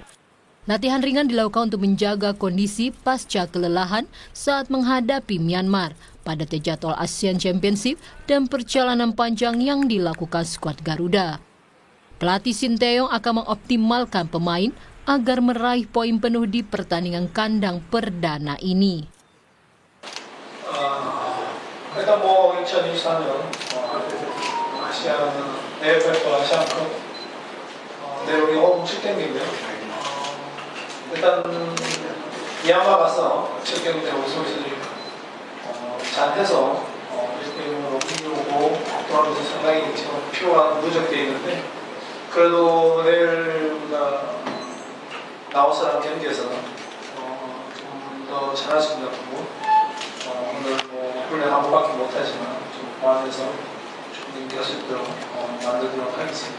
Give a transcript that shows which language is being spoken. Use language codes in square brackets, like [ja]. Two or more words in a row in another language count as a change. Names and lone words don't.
[id] Latihan ringan dilakukan untuk menjaga kondisi pasca kelelahan saat menghadapi Myanmar pada jadwal ASEAN Championship dan perjalanan panjang yang dilakukan skuad Garuda. Pelatih Sinteyong akan mengoptimalkan pemain agar meraih poin penuh di pertandingan kandang perdana ini. [ko] 일단 2024년 아시안 AFF 아시안컵 내용이 엄청 땡긴데요. 일단 미얀마 가서 첫 경기 때 우리 선수들이 잘해서 1대0으로 이기고 돌아오면서 상당히 지금 피로가 누적되어 있는데 그래도 내일 우리가 라오스랑 경기에서는 좀 더 잘할 수 있는 부분 오늘 훈련 한 번밖에 못하지만 좀 보완해서 좀 경기할 수 있도록 만들도록 하겠습니다.